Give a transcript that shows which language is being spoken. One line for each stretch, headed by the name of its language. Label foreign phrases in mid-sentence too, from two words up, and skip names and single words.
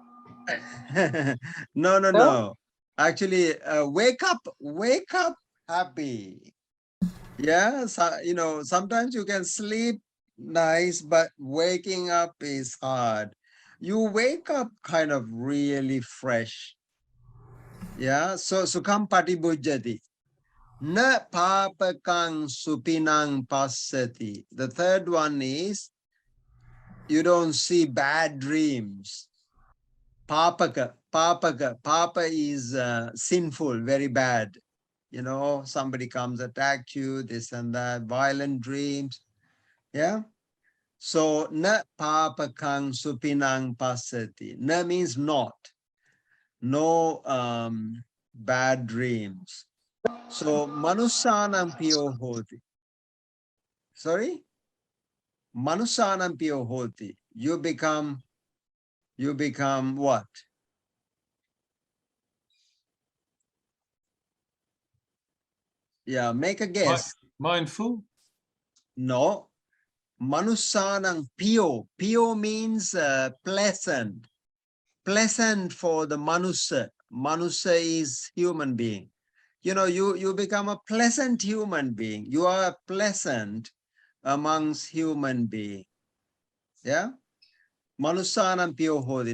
English: No. Actually, wake up happy. Yeah, so, you know, sometimes you can sleep nice, but waking up is hard. You wake up kind of really fresh. Yeah, so
Pali: Sukham Patibujjati. Na papakang supinang passati.
English: The third one is you don't see bad dreams. Papaka. Papa is sinful, very bad. You know, somebody comes, attack you, this and that, violent dreams. Yeah.
Pali: So na papakang supinang passati.
English: Na means not. No bad dreams.
Pali: So manusanam piyo hoti. Sorry? Manusanam piyo hoti.
English: You become what? Yeah, make a guess. Mindful? No.
Pali: Manusanang piyo.
English: Piyo means pleasant. Pleasant for the manusa. Manusa is human being. You know, you become a pleasant human being. You are pleasant amongst human beings.
Pali: Yeah? Manusanam piyo hodi.